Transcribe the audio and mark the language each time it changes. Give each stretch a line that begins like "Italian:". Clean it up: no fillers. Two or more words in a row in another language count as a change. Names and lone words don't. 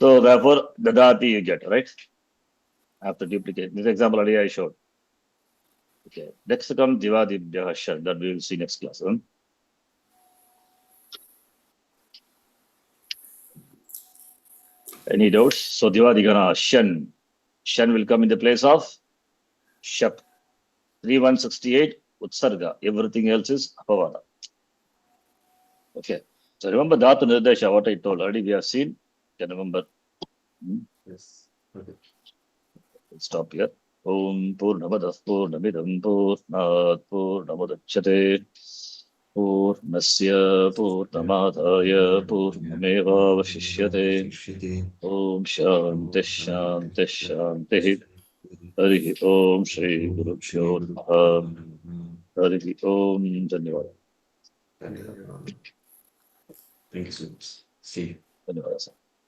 English: So therefore, dadati you get, right? After duplicate. This example already I showed. Okay. Next comes
Sanskrit: दिवादिभ्यः श्यन्.
English: That we will see next class. Any doubts? So
Sanskrit: दिवादिगण श्यन्.
English: Shan will come in the place of shap. 3168 utsarga. Everything else is apavada. Okay. So remember
Sanskrit: धातु निर्देश,
English: what I told already we have seen. Can remember. Yes. Okay. Let's stop here.
Sanskrit: ॐ पूर्णमदः पूर्णमिदं पूर्णात् पूर्णमुदच्यते पूर्णस्य पूर्णमादाय पूर्णमेवावशिष्यते ॐ शान्तिः शान्तिः शान्तिः हरि ॐ श्री गुरुभ्यो नमः हरि ॐ धन्यवाद. Thank you so much. See you. Dhanyavad.